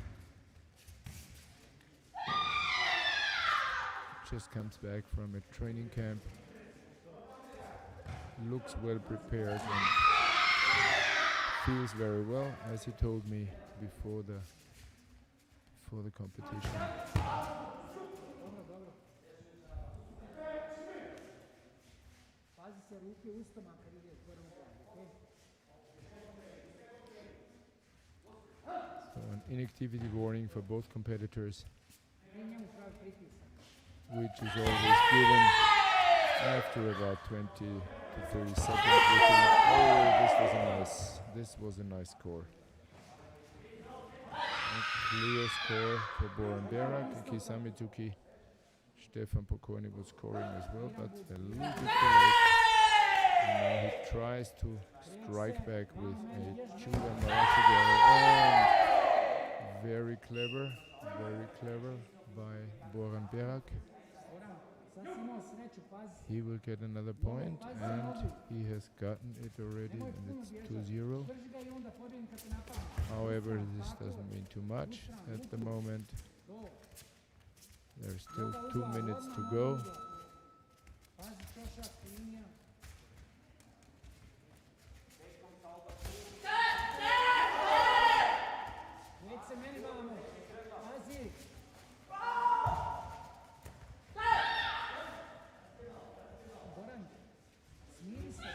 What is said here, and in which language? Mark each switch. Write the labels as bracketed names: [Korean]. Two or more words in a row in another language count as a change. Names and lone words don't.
[English] Just comes back from a training camp. Looks well prepared and feels very well, as he told me before the competition. [Bosnian] Pazi se ruke ustima kad ide gore u glavu, [English] So an inactivity warning for both competitors, [Bosnian] okej? Njemu pravi pritisak. [English] which is always given after about 20 to 30 seconds. This was a nice score. A clear score for Boran Berak. Kisamituki, Stefan Pokorny was scoring as well, but a little bit too late. And now he tries to strike back with a Chuda Marashigari, and very clever by Boran Berak. Boran, [Bosnian] sad si imao sreću, pazi. [English] He will get another point, and he has gotten it already, and it's 2-0. [Bosnian] Drži ga i onda pobjegni kad te napadne. [English] However, this doesn't mean too much at the moment. There's still 2 minutes to go. [Bosnian] Pazi čošak, linija. Neće se meni vamo. Pazi. Boran, smiri se.